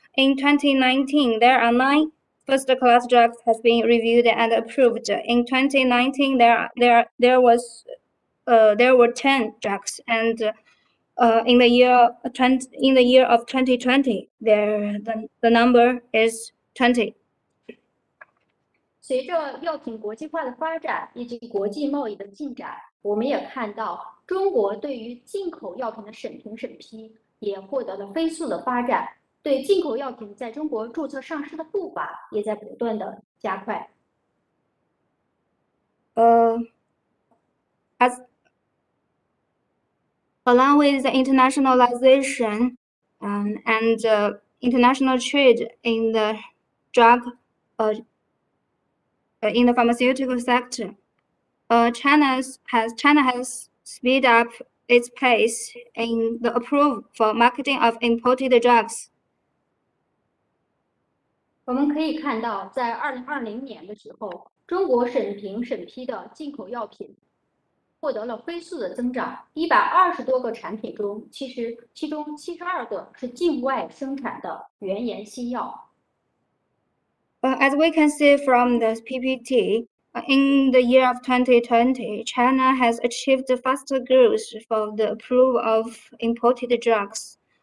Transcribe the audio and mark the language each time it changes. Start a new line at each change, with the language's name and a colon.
English: In 2019, there are 9 first-class drugs has been reviewed and approved. In 2019, there were 10 drugs, and in the year of 2020, the number is 20.
Chinese: 随着药品国际化的发展以及国际贸易的进展，我们也看到中国对于进口药品的审批也获得了飞速的发展，对进口药品在中国注册上市的步伐也在不断的加快。
English: Along with the internationalization and international trade in the in the pharmaceutical sector, China has speed up its pace in the approval for marketing of imported drugs.
Chinese: 我们可以看到，在2020年的时候，中国审批的进口药品获得了飞速的增长，120多个产品中，其中72个是境外生产的原研新药。
English: As we can see from the PPT, in the year of 2020, China has achieved faster growth for the approval of imported drugs.